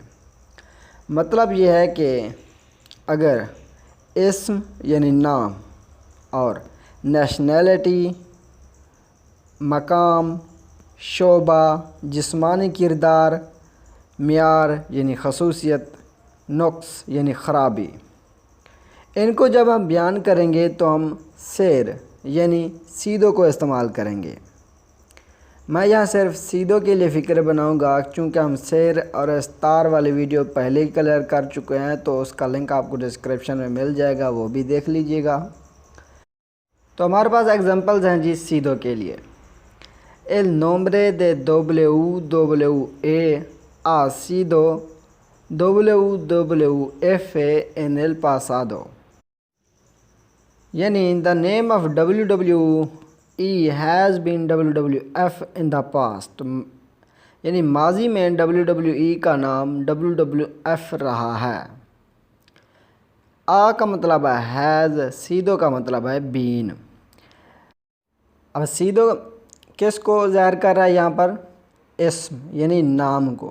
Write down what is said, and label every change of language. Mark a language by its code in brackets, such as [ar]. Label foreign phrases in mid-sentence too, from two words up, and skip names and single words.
[ur] مطلب یہ ہے کہ اگر اسم یعنی نام اور نیشنلٹی، مقام، شعبہ، جسمانی کردار، معیار یعنی خصوصیت، نقص یعنی خرابی، ان کو جب ہم بیان کریں گے تو ہم سیر یعنی سیدو کو استعمال کریں گے۔ میں یہاں صرف سیدو کے لیے فکر بناؤں گا چونکہ ہم سیر اور استار والی ویڈیو پہلے ہی کلیئر کر چکے ہیں، تو اس کا لنک آپ کو ڈسکرپشن میں مل جائے گا، وہ بھی دیکھ لیجئے گا۔ تو ہمارے پاس ایگزامپلز ہیں جی سیدو کے لیے۔ [es] El nombre de WWE ha sido WWF en el pasado، [en] یعنی the name of WWE has been WWF in the past، [ur] یعنی ماضی میں WWE کا نام WWF رہا ہے۔ کا مطلب ہے has، سیدو کا مطلب ہے been۔ اب سیدو کس کو ظاہر کر رہا ہے یہاں پر؟ اسم یعنی نام کو۔